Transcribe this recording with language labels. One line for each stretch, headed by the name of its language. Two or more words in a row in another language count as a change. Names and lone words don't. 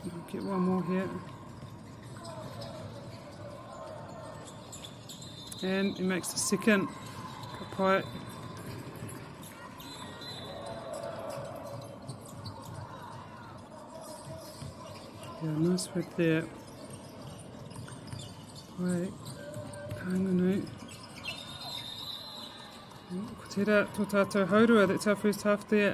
English: I'll get one more here. And he makes the second. Kapai. Yeah, nice work there. Wait.
Māori: Kainganui. Ko tērā tō tātou haurua,
English: that's our first half there.